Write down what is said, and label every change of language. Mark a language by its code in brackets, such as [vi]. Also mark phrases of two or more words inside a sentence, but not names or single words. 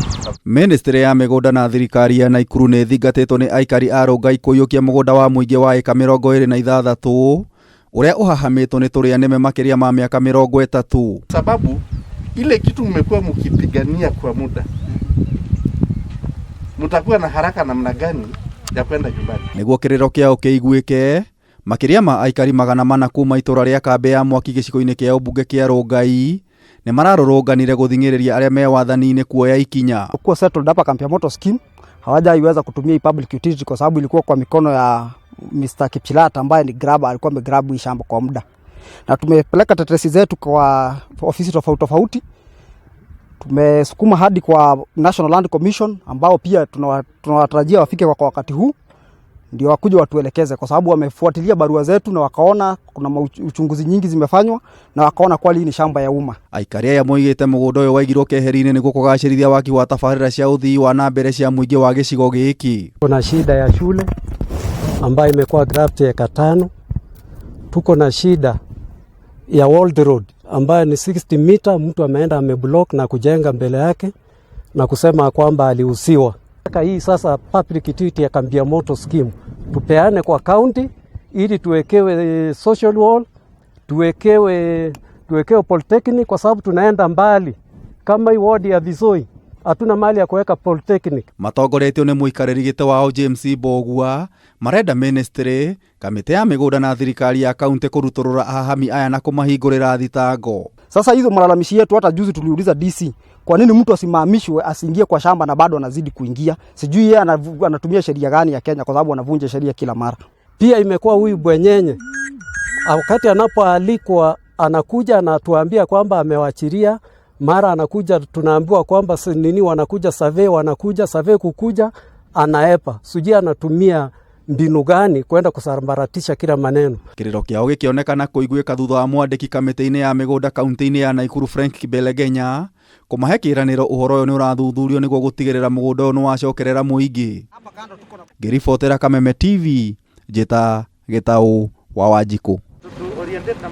[ki] Ministry ya migunda na thirikari ya Naikuru nĩ thingatĩtwo nĩ aikari a Rongai kũiyũkia mũgũnda wa mũingĩ wa eka 26 ũrĩa ũhahamĩtwo nĩ tũrĩa nĩme makĩria ma mĩaka 30. [sw] Sababu ile kitu mmekuwa mkipigania kwa muda, mtakuwa na haraka namna gani ya kwenda nyumbani? [ki] Nĩguo kĩrĩro kĩao kĩiguĩke, makĩria ma aikari 400 kuma itũra rĩa Kambe ya Mwaki gĩcigo-inĩ kĩa ũmbunge kĩa Rongai nĩ mararũrũnganire gũthing'ĩrĩria arĩa me wathani-inĩ kuoya ikinya. [sw] Kwa settled hapa Kambe ya Moto scheme hawajaiweza kutumia [en] public utility [sw] kwa sababu ilikuwa kwa mikono ya Mr. Kipchilata ambaye ni grabber, alikuwa amegrab hii shamba kwa muda. Na tumepeleka tetesi zetu kwa ofisi tofauti. Tumesukuma hadi kwa National Land Commission ambao pia tunawatarajia wafike kwa wakati huu ndio wakuje watuelekeze, kwa sababu wamefuatilia barua zetu na wakaona kuna uchunguzi nyingi zimefanywa na wakaona kweli ni shamba ya umma. [ki] Aikari aya moigĩte mũgũnda ũyũ waigirwo keheri-inĩ nĩguo kũgacĩrithia waki wa tabarĩra cia ũthii wa na mbere cia mũingĩ wa gĩcigo gĩkĩ. [sw] Kuna shida ya shule ambayo imekuwa graft eka 5. Tuko na shida ya World Road ambayo ni 60 meter, mtu ameenda ameblock na kujenga mbele yake na kusema kwamba alihusiwa. Hii sasa [en] public utility [sw] ya Kambe ya Moto scheme tupeane kwa county ili tuwekewe [en] social wall, [sw] tuwekewe polytechnic, kwa sababu tunaenda mbali. Kama hii ward ya Visoi hatuna mali ya kuweka polytechnic. [ki] Matongoretio nĩ mũikarĩri gĩtĩ wao James Mbogua marenda ministry, kamĩtĩ ya mĩgũnda na thirikari ya kaunti kũrutũrũra ahahami aya na kũmahingũrĩra thitango. [sw] Sasa hizo malalamishi yetu, hata juzi tuliuliza DC, kwa nini mtu asimamishwe asiingie kwa shamba na bado anazidi kuingia? Sijui yeye anatumia sheria gani ya Kenya, kwa sababu anavunja sheria kila mara. Pia imekuwa huyu bwenyenye wakati anapoalikwa anakuja anatuambia kwamba amewachiria, mara anakuja tunaambiwa kwamba nini wanakuja survey kukuja anaepa. Sijui anatumia mbinu gani kwenda kusambaratisha kila maneno. [ki] Kĩrĩro kĩao gĩkĩonekana kũiguĩka thutha wa mwandĩki kamĩtĩ-inĩ ya mĩgũnda kaunti-inĩ ya Naikuru Frank Kĩbelegenya kũmahe kĩĩranĩro ũhoro ũyũ nĩ ũrathuthurio nĩguo gũtigĩrĩra mũgũnda ũyũ nĩ wacokerera mũingĩ. Ngĩribotera Kameme TV, Njĩta Gĩtaũ wa Wanjikũ.